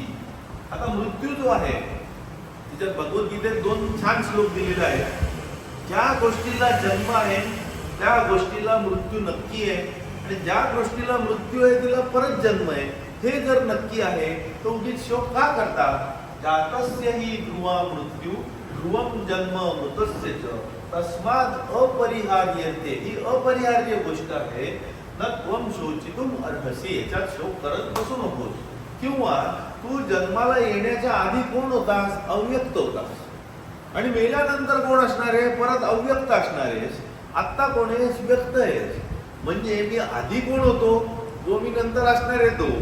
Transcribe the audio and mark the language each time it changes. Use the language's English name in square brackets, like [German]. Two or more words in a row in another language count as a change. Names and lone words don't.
[Marathi] आता मृत्यू जो आहे तिच्यात भगवद्गीतेत 2 छान श्लोक दिलेले आहेत. ज्या गोष्टीला जन्म आहे त्या गोष्टीला मृत्यू नक्की आहे, आणि ज्या गोष्टीला मृत्यू आहे तिला परत जन्म आहे. हे जर नक्की आहे तर उगीच शोक का करता. [Sanskrit] जातस्य हि ध्रुवा मृत्यू, ध्रुवम जन्म मृतस्य च, तस्माद अपरिहार्यते. [Marathi] ही अपरिहार्य गोष्ट आहे. [Sanskrit] न त्वम शोचितुम अर्हसि, [Marathi] याच्यात शोक करत बसू नकोस. किंवा तू जन्माला येण्याच्या आधी कोण होतास, अव्यक्त होतास, आणि मेल्यानंतर कोण असणार आहे, परत अव्यक्त असणार आहेस. आत्ता कोण आहेस, व्यक्त आहेस. म्हणजे मी आधी कोण होतो, जो मी नंतर असणार आहे तो.